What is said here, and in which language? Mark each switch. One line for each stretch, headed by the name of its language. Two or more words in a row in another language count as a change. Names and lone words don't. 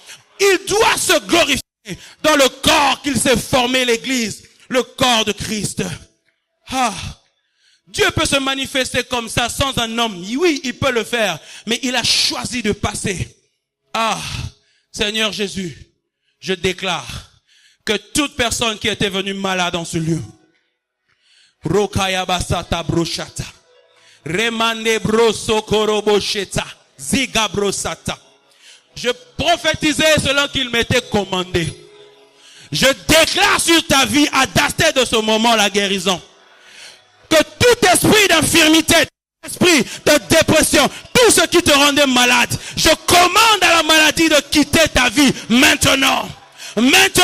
French: Il doit se glorifier dans le corps qu'il s'est formé, l'Église, le corps de Christ. Ah, Dieu peut se manifester comme ça sans un homme. Oui, il peut le faire, mais il a choisi de passer. Ah, Seigneur Jésus, je déclare que toute personne qui était venue malade dans ce lieu, Rokaya basata broshata, remane broso korobosheta, ziga brosata. Je prophétisais selon qu'il m'était commandé. Je déclare sur ta vie, à dater de ce moment, la guérison. Que tout esprit d'infirmité, esprit de dépression, tout ce qui te rendait malade, je commande à la maladie de quitter ta vie maintenant.